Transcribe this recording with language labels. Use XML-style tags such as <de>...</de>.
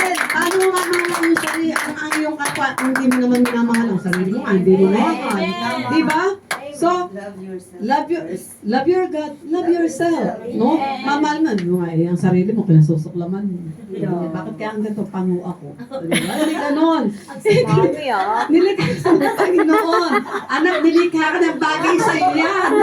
<tl>Paano mo mamahal ang iyong sarili? Ang iyong kapwa, hindi mo naman minamahal ang sarili mo, hindi mo naman. Diba?</tl> <en>So, love your God, love yourself. No?</en> <tl>Mamahal mo ang sarili mo, kinasusuklaman mo. Bakit kaya ang ganito, pango ako? Diba? Hindi ganon. Nilikha ka ng Panginoon. Anak, nilikha ka ng bagay sa iyan.</tl>